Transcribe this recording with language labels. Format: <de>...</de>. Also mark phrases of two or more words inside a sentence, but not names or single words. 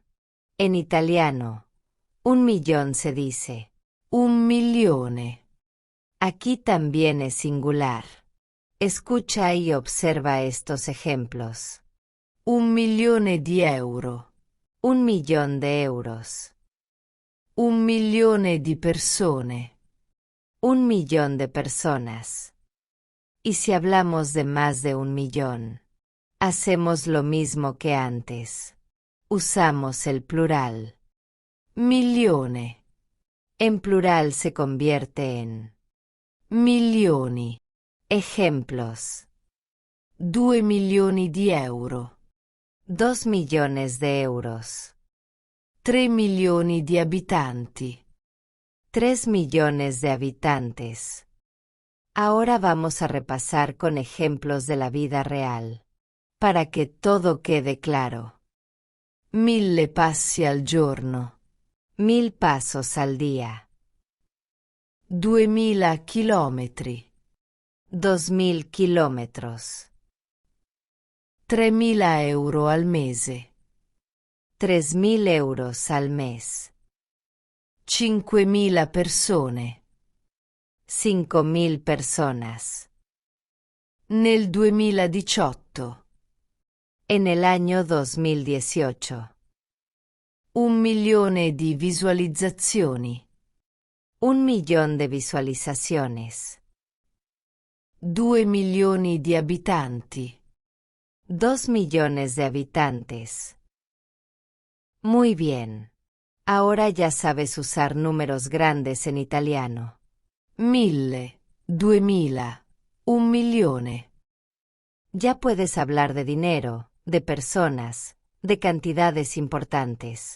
<es>En italiano, 1.000.000 se dice 1.000.000. Aquí también es singular. Escucha y observa estos ejemplos.</es> <it>1.000.000 euro.</it> <es>1.000.000 de euros.</es> <it>1.000.000 di persone.</it> <es>1.000.000 de personas. Y si hablamos de más de 1.000.000, hacemos lo mismo que antes. Usamos el plural.</es> <it>Milione.</it> <es>En plural se convierte en</es> <it>Milioni.</it> <es>ejemplos.</es> <it>2 milioni di euro.</it> <es>2 millones de euros.</es> <it>3 milioni di abitanti.</it> <es>3 millones de habitantes. Ahora vamos a repasar con ejemplos de la vida real, para que todo quede claro.</es> <it>1.000 passi al giorno.</it> <es>1.000 pasos al día.</es> <it>2.000 chilometri.</it> <es>2.000 kilómetros.</es> <it>3.000 euro al mese.</it> <es>3.000 euros al mes.</es> <it>5.000 persone.</it> <es>5.000 personas.</es> <it>Nel 2018.</it> <es>En el año 2018.</es> <it>1 milione di visualizzazioni.</it> <es>1.000.000 de visualizaciones.</es> <it>2 milioni di abitanti.</it> <es>2 millones de habitantes. Muy bien. Ahora ya sabes usar números grandes en italiano. 1.000, 2.000, 1.000.000. Ya puedes hablar de dinero, de personas, de cantidades importantes.</es>